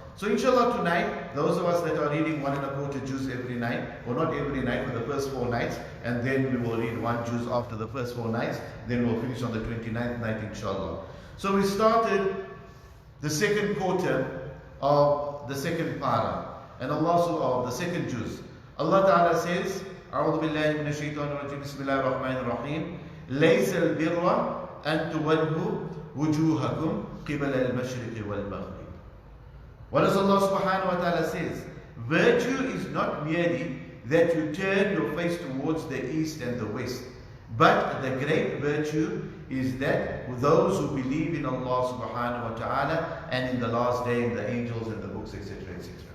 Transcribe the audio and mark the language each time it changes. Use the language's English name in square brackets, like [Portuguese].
[English] So inshallah tonight, those of us that are reading 1.25 juz every night, or not every night, for the first 4 nights, and then we will read 1 juz after the first 4 nights, then we'll finish on the 29th night inshallah. So we started the second quarter of the second para, and Allah of the second juz. Allah Ta'ala says, [Arabic] أعوذ بالله من الشيطان الرجيم بسم الله الرحمن الرحيم ليس البر أن تولوا وجوهكم قبل المشرق والمغرب. [English] What does Allah subhanahu wa ta'ala says? Virtue is not merely that you turn your face towards the east and the west, but the great virtue is that those who believe in Allah subhanahu wa ta'ala and in the last day, in the angels and the books, etc., etc.